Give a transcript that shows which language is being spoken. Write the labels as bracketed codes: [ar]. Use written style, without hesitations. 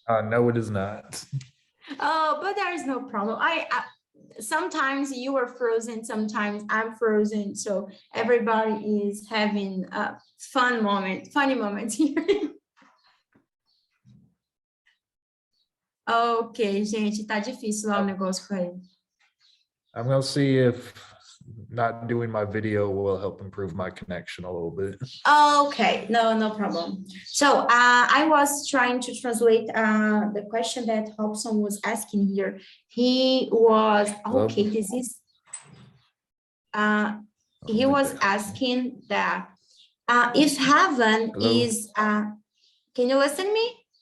[en] No, it is not. Oh, but there is no problem. sometimes you are frozen, sometimes I'm frozen. So everybody is having a funny moments here. [pt] Ok, gente, tá difícil lá o negócio com ele. [en] I'm gonna see if not doing my video will help improve my connection a little bit. Okay, no problem. So I was trying to translate the question that Robson was asking here. He was, okay, this is, he was asking that if heaven is, can you listen to me?